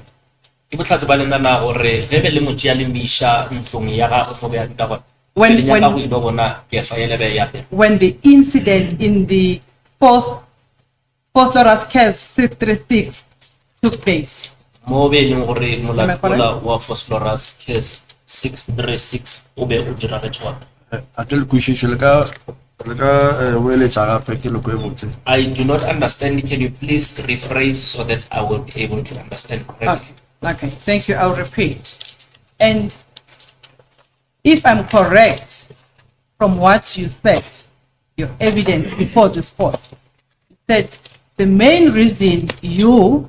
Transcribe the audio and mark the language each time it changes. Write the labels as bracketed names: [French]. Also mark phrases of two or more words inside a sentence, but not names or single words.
[English] When the incident in the forced arrest case 636 took place. [Tswana] Mo be leng gore molato wa [English] forced arrest case [Tswana] 636 o be o dira re tswa. [English] I do not understand. Can you please rephrase so that I will be able to understand correctly? Okay, thank you. I'll repeat. And if I'm correct from what you said, your evidence before this court, that the main reason you